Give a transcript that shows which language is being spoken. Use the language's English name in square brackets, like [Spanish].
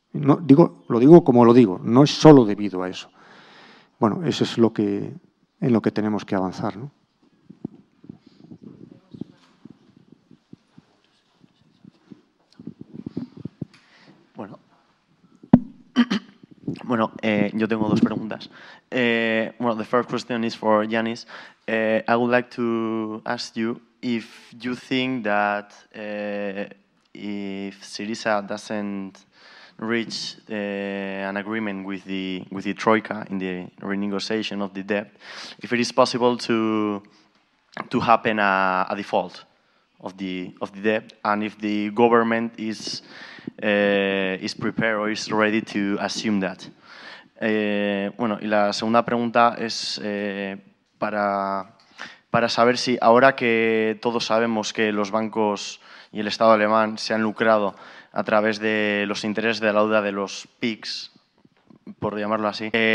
[Spanish] No, lo digo como lo digo, no es solo debido a eso. Bueno, eso es en lo que tenemos que avanzar, ¿no? Bueno, yo tengo dos preguntas. [English] The first question is for Yanis. I would like to ask you if you think that if Syriza doesn't reach an agreement with the Troika in the renegotiation of the debt, if it is possible to happen a default of the debt, and if the government is prepared or is ready to assume that. [Spanish] Y la segunda pregunta es para saber si ahora que todos sabemos que los bancos y el Estado alemán se han lucrado a través de los intereses de la deuda de los PIGS, por llamarlo así,